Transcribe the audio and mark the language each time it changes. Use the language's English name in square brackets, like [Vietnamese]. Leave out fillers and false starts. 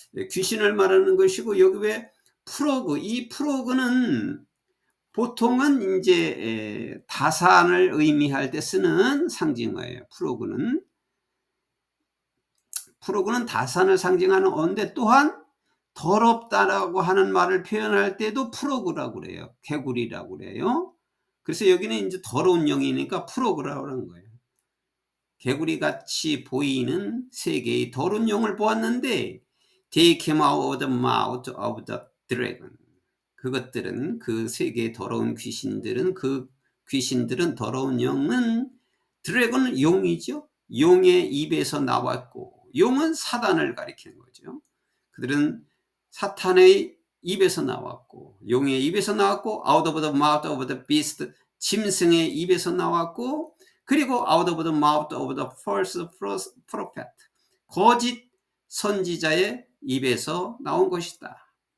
[Korean] 귀신을 말하는 것이고 여기 왜 프로그, 이 프로그는 보통은 이제 다산을 의미할 때 쓰는 상징어예요. 프로그는 다산을 상징하는 언데 또한 더럽다라고 하는 말을 표현할 때도 프로그라고 그래요. 개구리라고 그래요. 그래서 여기는 이제 더러운 영이니까 프로그라고 하는 거예요. 개구리같이 보이는 세 개의 더러운 영을 보았는데 [English] They came out of the mouth of the dragon. [Korean] 그것들은 그 세 개의 더러운 귀신들은 더러운 영은 드래곤은 용이죠. 용의 입에서 나왔고 용은 사단을 가리키는 거죠. 그들은 사탄의 입에서 나왔고 용의 입에서 나왔고 [English] out of the mouth of the beast [Korean] 짐승의 입에서 나왔고 그리고 [English] out of the mouth of the false prophet [Korean] 거짓 선지자의 입에서 나온 것이다.